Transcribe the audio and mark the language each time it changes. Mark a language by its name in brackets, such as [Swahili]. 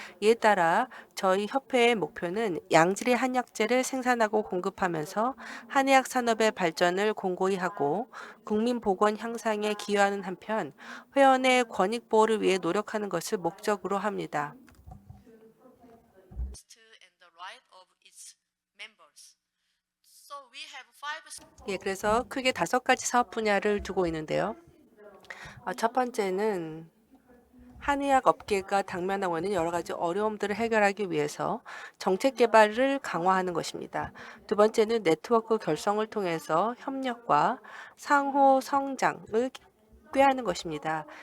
[Korean] 이에 따라 저희 협회의 목표는 양질의 한약재를 생산하고 공급하면서 한의학 산업의 발전을 공고히 하고 국민 보건 향상에 기여하는 한편 회원의 권익 보호를 위해 노력하는 것을 목적으로 합니다. [English] and the right of its members. So we have five. [Korean] 예, 그래서 크게 5가지 사업 분야를 두고 있는데요. 첫 번째는 한의학 업계가 당면하고 있는 여러 가지 어려움들을 해결하기 위해서 정책 개발을 강화하는 것입니다. 두 번째는 네트워크 결성을 통해서 협력과 상호 성장을 꾀하는 것입니다.